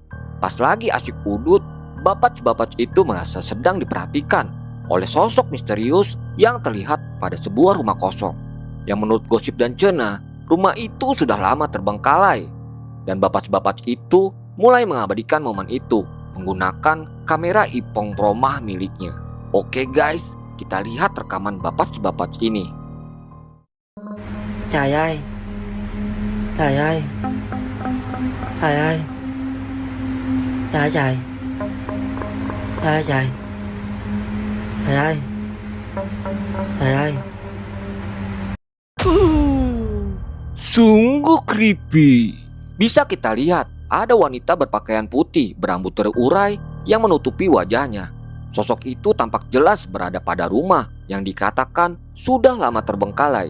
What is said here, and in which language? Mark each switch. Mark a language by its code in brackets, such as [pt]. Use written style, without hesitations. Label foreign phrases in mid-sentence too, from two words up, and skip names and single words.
[id] Pas lagi asik udut, bapak-bapak itu merasa sedang diperhatikan oleh sosok misterius yang terlihat pada sebuah rumah kosong. Yang menurut gosip dan cerna, rumah itu sudah lama terbengkalai. Dan bapak-bapak itu mulai mengabadikan momen itu menggunakan kamera Ipong Promah miliknya. Oke guys, kita lihat rekaman bapak-bapak ini. [vi] Trời ơi, trời ơi, trời ơi, trời ơi trời, trời ơi trời, trời ơi, trời ơi. [id] Sungguh creepy. Bisa kita lihat ada wanita berpakaian putih berambut terurai yang menutupi wajahnya. Sosok itu tampak jelas berada pada rumah yang dikatakan sudah lama terbengkalai.